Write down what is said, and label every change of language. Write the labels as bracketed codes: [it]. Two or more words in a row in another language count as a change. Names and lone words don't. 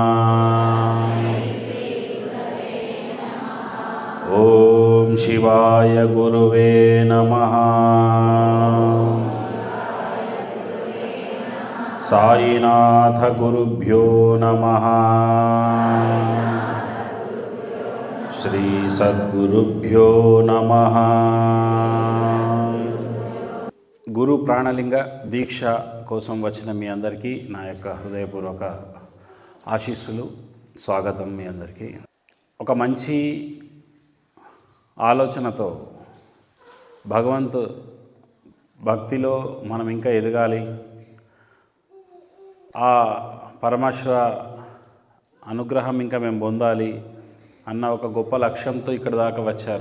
[sa] ओम शिवाय गुरुवे नमः। साईनाथ गुरुभ्यो नमः। श्री सद्गुरुभ्यो नमः। [te] గురు ప్రాణలింగ దీక్ష కోసం వచ్చిన మీ అందరికీ నా యొక్క హృదయపూర్వక ఆశీస్సులు, స్వాగతం మీ అందరికీ. ఒక మంచి ఆలోచనతో భక్తిలో మనం ఇంకా ఎదగాలి, ఆ పరమేశ్వర అనుగ్రహం ఇంకా మేము పొందాలి అన్న ఒక గొప్ప లక్ష్యంతో ఇక్కడ దాకా వచ్చారు.